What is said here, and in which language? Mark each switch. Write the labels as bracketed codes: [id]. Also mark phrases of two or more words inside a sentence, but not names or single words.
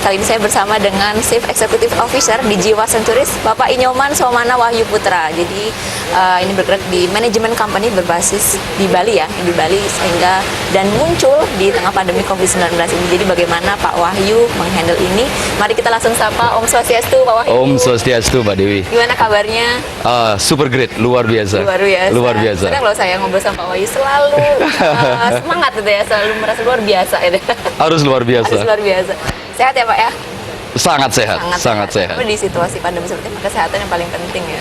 [id] Kali ini saya bersama dengan [en] Chief Executive Officer [id] di Jiwa Centuries, Bapak Inyoman Somana Wahyu Putra. Jadi ini bergerak di manajemen company berbasis di Bali ya, di Bali, sehingga dan muncul di tengah pandemi COVID-19 ini. Jadi bagaimana Pak Wahyu menghandle ini? Mari kita langsung sapa Om Swastiastu, Pak Wahyu. Om Swastiastu, Mbak Dewi. Gimana kabarnya? [en] Super great, [id] luar biasa. Luar biasa. Luar biasa. Sedang kalau saya ngobrol sama Pak Wahyu selalu semangat gitu ya, selalu merasa luar biasa gitu. Harus luar biasa. Harus luar biasa. Sehat ya Pak ya? Sangat sehat, sangat sehat. Tapi di situasi pandemi seperti ini kesehatan yang paling penting ya.